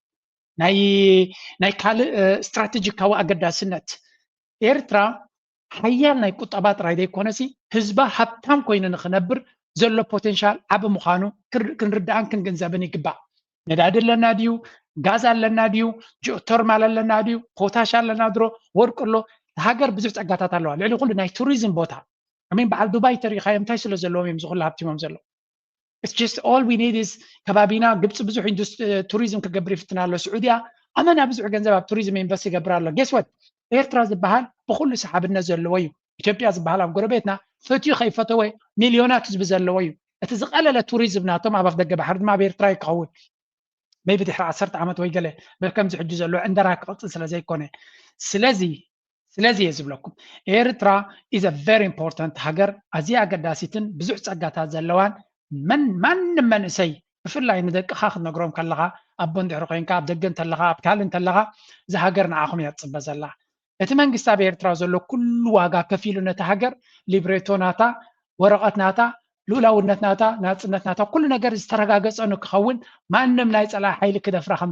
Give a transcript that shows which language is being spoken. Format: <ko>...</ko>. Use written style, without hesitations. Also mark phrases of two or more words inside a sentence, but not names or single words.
<ti>ናይ ካልእ ስትራቴጂካዊ ኣገዳስነት ኤርትራ ሓያል ናይ ቁጠባ ጥራይ ዘይኮነሲ ህዝባ ሃብታም ኮይኑ ንክነብር ዘሎ ፖቴንሻል ዓብ ምዃኑ ክንርዳእን ክንግንዘብን ይግባእ ነዳዲ ኣለና ድዩ ጋዝ ኣለና ድዩ ጂኦተርማል ኣለና ድዩ ፖታሽ ኣለና ድሮ ወርቂ ኣሎ ሃገር ብዙሕ ፀጋታት ኣለዋ ልዕሊ ኩሉ ናይ ቱሪዝም ቦታ ኣሚን በዓል ዱባይ ተሪኻዮ እንታይ ስለ ዘለዎም እዮም ዝኩሉ ሃብቲሞም ዘሎ</ti> <en>it's just all we need is</en> <ti>ከባቢና ግብፂ ብዙሕ ቱሪዝም ክገብር ይፍትና ኣሎ ስዑድያ ኣመና ብዙሕ ገንዘብ ኣብ ቱሪዝም ኢንቨስት ይገብር ኣሎ</ti> <en>guess what</en> <ti>ኤርትራ ዝበሃል ብኩሉ ሰሓብነት ዘለዎ እዩ ኢትዮጵያ ዝበሃል ኣብ ጎረቤትና ፈትዩ ከይፈተወ ሚልዮናት ህዝቢ ዘለዎ እዩ እቲ ዝቐለለ ቱሪዝም ናቶም ኣብ ኣፍደገ ባሕሪ ድማ ኣብ ኤርትራ ይክኸውን ሜቢ ድሕሪ 10 ዓመት ወይ ገለ ብከምዚ ሕጂ ዘሎ እንደራ ክቕፅል ስለ ዘይኮነ ስለዚ እየ ዝብለኩም ኤርትራ</ti> <en>is a very important</en> <ti>ሃገር ኣዝያ ኣገዳሲትን ብዙሕ ፀጋታት ዘለዋን ማንም መንእሰይ ብፍላይ ንደቅኻ ክትነግሮም ከለኻ ኣቦ እንድሕሪ ኮንካ ኣብ ደገ እንተለኻ ኣብ ካልእ እንተለኻ እዚ ሃገር ንዓኹም እያ ትፅበ ዘላ እቲ መንግስቲ ኣብ ኤርትራ ዘሎ ኩሉ ዋጋ ከፊሉ ነቲ ሃገር ሊብሬቶ ናታ ወረቐት ናታ ሉላውነት ናታ ናጽነት ናታ ኩሉ ነገር ዝተረጋገጸ ንክኸውን ማንም ናይ ጸላኢ ሓይሊ ክደፍራ ከም</ti>